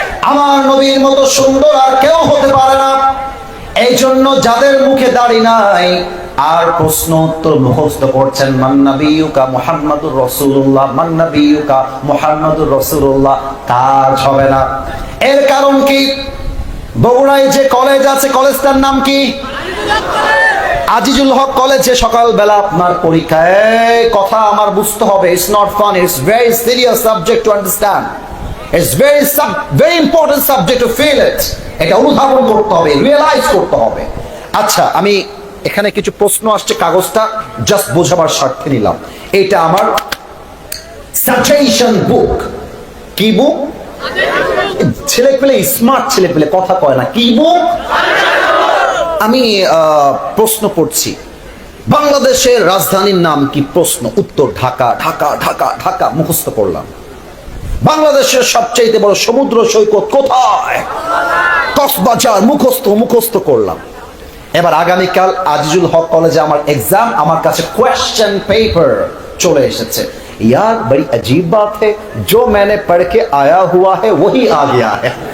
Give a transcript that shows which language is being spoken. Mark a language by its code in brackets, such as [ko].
[bn] আমার নবীর মতো সুন্দর আর কেউ হতে পারে না। এই জন্য যাদের মুখে দাড়ি নাই আর প্রশ্ন উত্তর মুখস্থ করছেন, [ar] মান নাবিয়ুকা মুহাম্মাদুর রাসূলুল্লাহ, [bn] মান নাবিয়ুকা মুহাম্মাদুর রাসূলুল্লাহ, কাজ হবে না। এর কারণ কি? বগুড়ায় যে কলেজ আছে, কলেজটার নাম কি? আজিজুল হক কলেজে সকালবেলা আপনার পরীক্ষা। এই কথা আমার বুঝতে হবে, [en] It's not fun, it's very serious subject to understand. It's very important subject to feel it. [bn] এটা অনুধাবন করতে হবে, রিয়েলাইজ করতে হবে। আচ্ছা, আমি এখানে কিছু প্রশ্ন আসছে, কাগজটা জাস্ট বোঝাবার স্বার্থে নিলাম। এটা আমার সাজেশন বুক। কি বুক? ছেলে পেলে স্মার্ট ছেলে পেলে কথা কয় না। কি বুক? আমি প্রশ্ন পড়ছি, বাংলাদেশের রাজধানীর নাম কি? প্রশ্ন, উত্তর ঢাকা। ঢাকা ঢাকা ঢাকা মুখস্থ করলাম। বাংলাদেশের সবচেয়ে বড় সমুদ্র সৈকত কোথায়? কক্সবাজার। মুখস্থ করলাম। এবার আগামীকাল আজিজুল হক কলেজে আমার এক্সাম, আমার কাছে কোয়েশ্চেন পেপার চলে এসেছে। [hi] यार बड़ी अजीब बात है, जो मैंने पढ़ के आया हुआ है वही आ गया है।